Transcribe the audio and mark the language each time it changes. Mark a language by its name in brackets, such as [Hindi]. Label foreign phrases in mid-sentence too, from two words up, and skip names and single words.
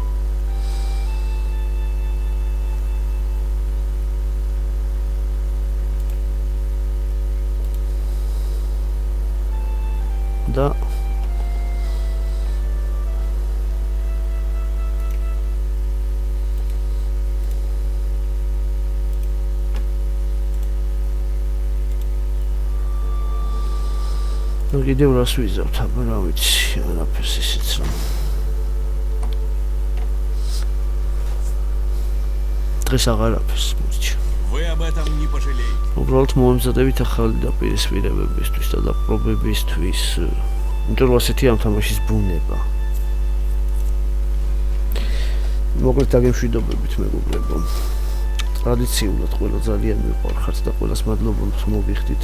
[Georgian] და კიდევ რას ვიზავთ, აბა რა ვიცი, არაფერს ისიც რა. დღეს აღარაფერს მორჩა. [Russian] Вы об этом не пожалеете. [Georgian] უბრალოდ მომემზადებით ახალი დაპირისპირებებისთვის და დაპრობებისთვის. იმიტომ რომ ასეთი ამ თამაშის ბუნება. მოკლედ დაგემშვიდობებით მეგობრებო. ტრადიციულად ყველა ძალიან მიყვარხართ და ყველას მადლობა მოგიხდით.